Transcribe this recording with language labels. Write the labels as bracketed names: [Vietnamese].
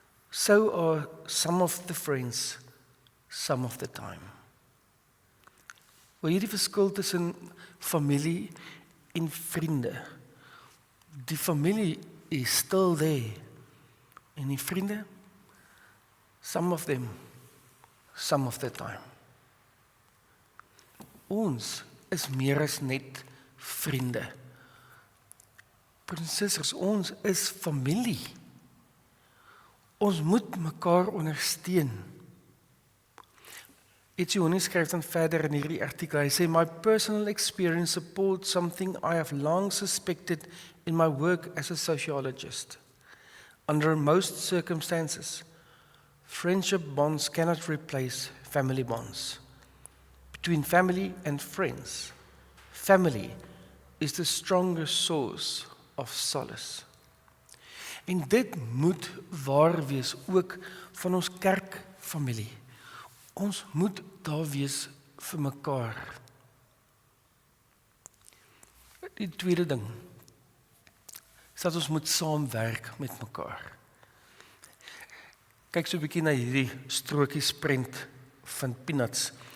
[English] So are some of the friends, some of the time. [Afrikaans] Waar hierdie verskil tussen familie en vriende. Die familie is [English] still there. [Afrikaans] En die vriende, [English] some of them, some of the time. [Afrikaans] Ons is meer as net vriende. Broers en susters, ons is familie. Ons moet mekaar ondersteun. Etzioni skryf dan verder in hierdie artikel, hy sê, [English] my personal experience supports something I have long suspected in my work as a sociologist. Under most circumstances, friendship bonds cannot replace family bonds. Between family and friends, family is the strongest source of solace. [Afrikaans] En dit moet waar wees ook van ons kerkfamilie. Ons moet daar wees vir mekaar. Die tweede ding is dat ons moet saamwerk met mekaar. Kyk so 'n bietjie na hierdie strokiesprent van Peanuts.